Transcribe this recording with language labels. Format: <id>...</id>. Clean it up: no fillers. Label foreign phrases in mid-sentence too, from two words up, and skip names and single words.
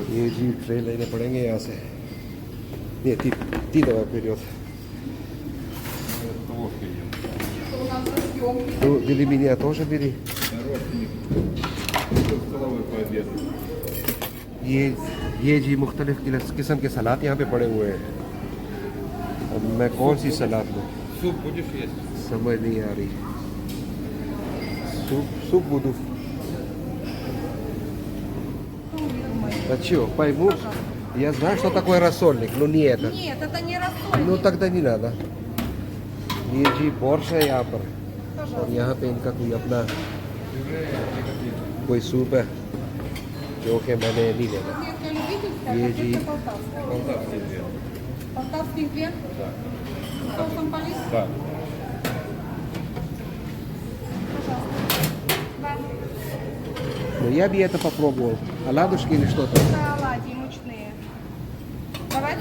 <hi>ये जी ट्रेन लेने पड़ेंगे यहाँ से। ये ती दवा पीरियड।</hi> <ru>Ложкой ем. Ну, бери меня тоже бери. Столовой пообеду.</ru> <hi>ये जी मुख्तलिफ किस्म के सलाद यहाँ पे पड़े हुए हैं। अब मैं कौन सी सलाद लूँ</hi> <ru>Суп будешь есть?</ru> <hi>समझ नहीं आ रही।</hi> <ru>Суп буду. А чё, пойму. Я знаю, что такое рассольник, но не это. Нет, это не рассольник. Ну тогда не надо.</ru> <hi>ये जी बोर्श है यहाँ पर और</hi> <ru>Пожалуйста.</ru> <hi>यहाँ पे इनका कोई अपना कोई सूप है जो कि मैंने नहीं लेना।</hi> <ru>Котлетка любительская, Е, котлетка Джи. полтавская. Полтавский две. Полтавский хлеб Да. с соусом полис. Да. Пожалуйста. Да. Но я бы это попробовал. Оладушки или что-то? Это оладьи мучные. Давайте.</ru>